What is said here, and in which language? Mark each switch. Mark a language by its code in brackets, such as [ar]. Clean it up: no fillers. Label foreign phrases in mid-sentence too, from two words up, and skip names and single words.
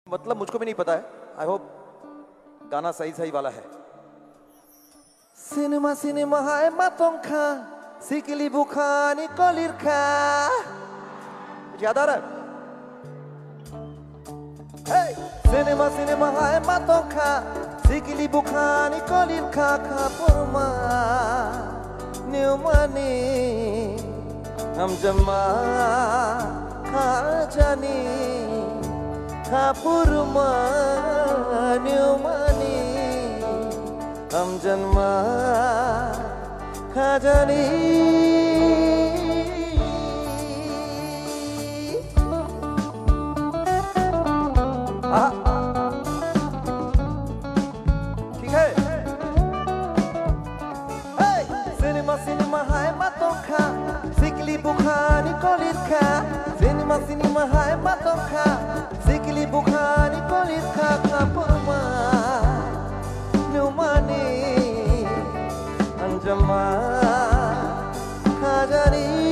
[hi] मतलब मुझको भी नहीं पता है। [en] I hope [hi] गाना सही सही वाला है। [trp] सिनेमा सिनेमा हाय मातोंखा सिकली बुखानी कोलिरखा, [hi] याद आ रहा है? Hey! [trp] सिनेमा सिनेमा हाय मातोंखा सिकली बुखानी कोलिरखा खापुरमा न्यूमानी हम जमा खाजानी खापुरमा न्यूमानी हम जन्मा खाजानी। [hi] ठीक है। [trp] सिनेमा सिनेमा हाय मातोंखा सिकली बुखानी कोलिरखा, सिनेमा सिनेमा हाय मातोंखा सिकली बुखानी कोलिरखा खापुरमा न्यूमानी अंजमा खाजानी।